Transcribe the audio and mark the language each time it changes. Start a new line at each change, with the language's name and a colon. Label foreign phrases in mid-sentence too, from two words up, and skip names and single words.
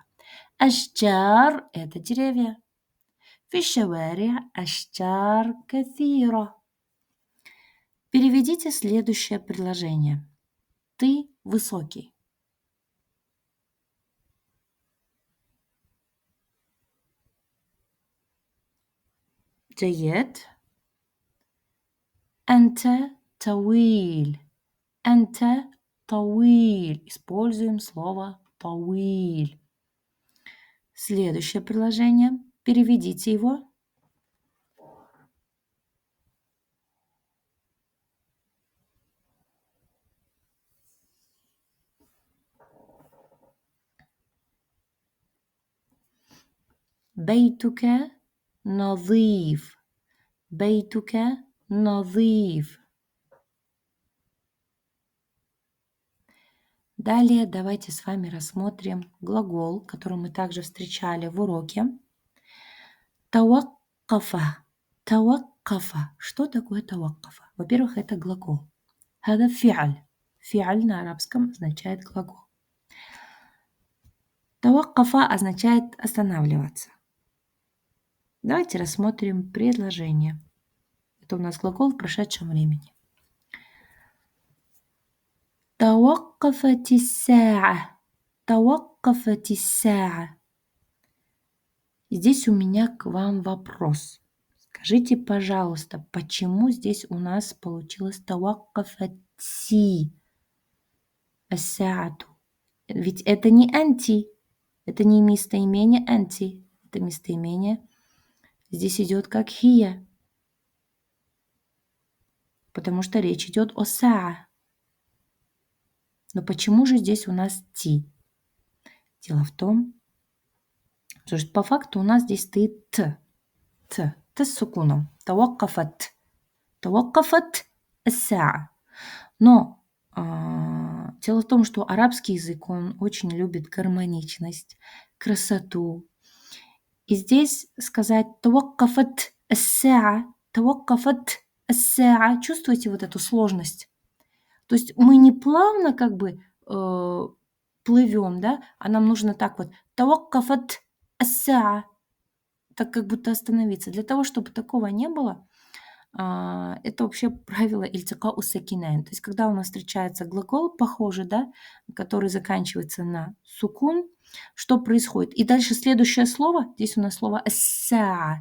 Russian: أشجار это деревья.
Arabic: في الشوارع أشجار كثيرة.
Russian: Переведите следующее предложение. Ты высокий.
Arabic: جيد. أنت طويل. أنت طويل.
Russian: Используем слово طويل. Следующее предложение. Переведите его.
Arabic: بيتك نظيف. بيتك نظيف.
Russian: Далее давайте с вами рассмотрим глагол, который мы также встречали в уроке.
Arabic: توقف. توقف.
Russian: Что такое таваккафа? Во-первых, это глагол.
Arabic: هذا فعل.
Russian: Фиаль на арабском означает глагол. Таваккафа означает останавливаться. Давайте рассмотрим предложение. Это у нас глагол в прошедшем времени.
Arabic: توقفت الساعة. توقفت الساعة.
Russian: Здесь у меня к вам вопрос. Скажите, пожалуйста, почему здесь у нас получилось
Arabic: توقفت الساعة?
Russian: Ведь это не анти, это не местоимение анти, это местоимение здесь идет как хия, потому что речь идет о саа. Но почему же здесь у нас ти? Дело в том, что по факту у нас здесь стоит т. Т с сукуном.
Arabic: توقفت. توقفت الساعة.
Russian: Но дело в том, что арабский язык, он очень любит гармоничность, красоту. И здесь сказать
Arabic: توقفت الساعة, توقفت الساعة,
Russian: чувствуете вот эту сложность? То есть мы не плавно как бы плывем, да, а нам нужно так вот
Arabic: توقفت الساعة,
Russian: так как будто остановиться. Для того, чтобы такого не было, это вообще правило
Arabic: التقاء الساكنين.
Russian: То есть когда у нас встречается глагол похожий, да, который заканчивается на сукун, что происходит? И дальше следующее слово, здесь у нас слово «assa».